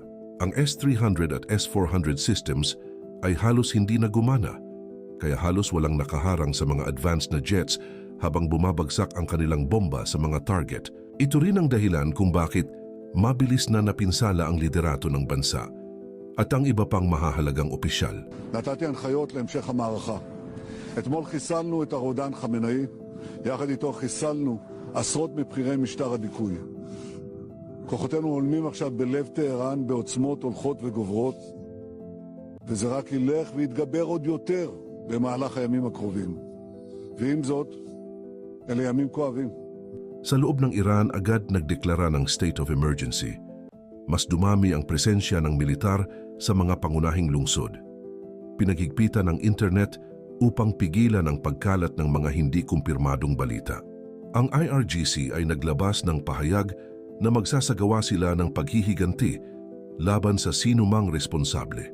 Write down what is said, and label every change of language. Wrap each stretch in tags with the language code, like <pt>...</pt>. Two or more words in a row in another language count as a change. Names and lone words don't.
<tl>Ang S-300 at S-400 systems ay halos hindi na gumana, kaya halos walang nakaharang sa mga advanced na jets habang bumabagsak ang kanilang bomba sa mga target. Ito rin ang dahilan kung bakit mabilis na napinsala ang liderato ng bansa at ang iba pang mahahalagang opisyal.</tl> <he>נתתי הנחיות להמשך המערכה. אתמול חיסלנו את הרודן חמינאי, יחד איתו חיסלנו עשרות מבכירי משטר הדיכוי. כוחותינו הולמים עכשיו בלב טהרן בעוצמות הולכות וגוברות, וזה רק ילך ויתגבר עוד יותר במהלך הימים הקרובים. ועם זאת, אלה ימים כואבים.</he> <tl>Sa loob ng Iran agad nagdeklara ng</tl> <en>state of emergency.</en> <tl>Mas dumami ang presensya ng militar sa mga pangunahing lungsod. Pinaghigpitan ng internet upang pigilan ang pagkalat ng mga hindi kumpirmadong balita. Ang IRGC ay naglabas ng pahayag na magsasagawa sila ng paghihiganti laban sa sinumang responsable.</tl>